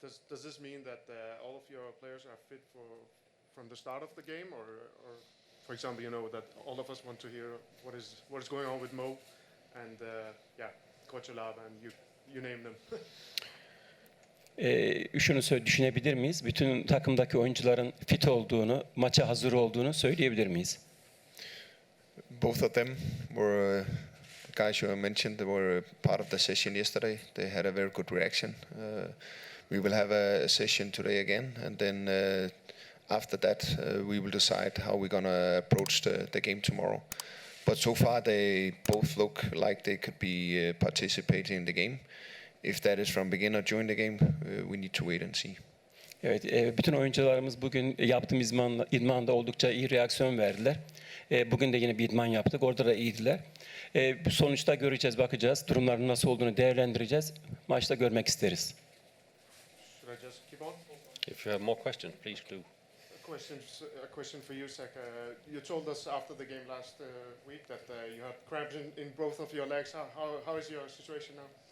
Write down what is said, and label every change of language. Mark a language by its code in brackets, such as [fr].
[en] does this mean that all of your players are fit from the start of the game, or for example, you know that all of us want to hear what is going on with Mo and Koçalab and you name them. [tr] Şunu düşünebilir miyiz? Bütün takımdaki oyuncuların fit olduğunu, maça hazır olduğunu söyleyebilir miyiz? [en] Both of them were the guys you mentioned. They were part of the session yesterday. They had a very good reaction. We will have a session today again, and then after that we will decide how we're gonna approach the game tomorrow. But so far they both look like they could be participating in the game. If that is from begin or during the game, we need to wait and see. [tr] Evet, bütün oyuncularımız bugün yaptığımız idmanda oldukça iyi reaksiyon verdiler. Bugün de yine bir idman yaptık, orada da iyiydiler. Sonuçta göreceğiz, bakacağız. Durumların nasıl olduğunu değerlendireceğiz. Maçta görmek isteriz. [en] Should I just keep on? If you have more questions, please do. A question for you, Zach. You told us after the game last week that you had cramps in both of your legs. How is your situation now?